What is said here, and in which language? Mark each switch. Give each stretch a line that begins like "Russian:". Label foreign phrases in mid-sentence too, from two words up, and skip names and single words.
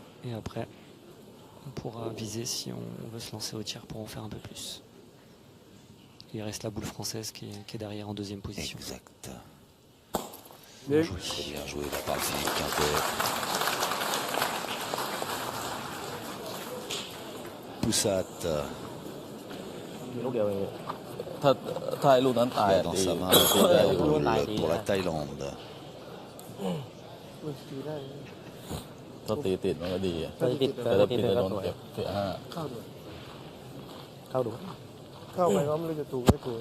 French: Et après, on pourra viser si on veut se lancer au tir pour en faire un peu plus. Il reste la boule française qui est derrière en deuxième position. Exact. Bien joué. Très bien joué de la part de Philippe Quintet. Poussat.
Thai: ถ้าลูกนั้นตาย
French: Dans sa main la médaille pour la Thaïlande.
Thai: ถ้าตีติดมันก็ดีแต่ถ้าตีโดนเก็บเสีย5เข้าดู เข้าไปก็ไม่รู้จะถูกไม่ถูก